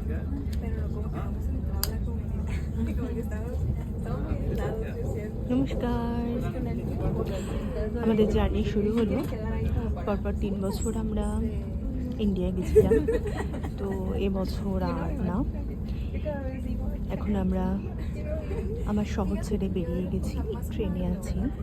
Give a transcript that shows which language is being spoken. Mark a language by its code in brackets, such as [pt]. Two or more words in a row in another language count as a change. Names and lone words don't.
[es] pero lo como que no hemos entrado a la comunidad. Como que estamos muy aislados, yo siento. [bn] নমস্কার, আমাদের জার্নি শুরু হলো। পরপর 3 বছর আমরা ইন্ডিয়ায় গেছিলাম, তো এবছর আর না। এখন আমরা আমার শহর ছেড়ে বেরিয়ে গেছি, ট্রেনে আছি।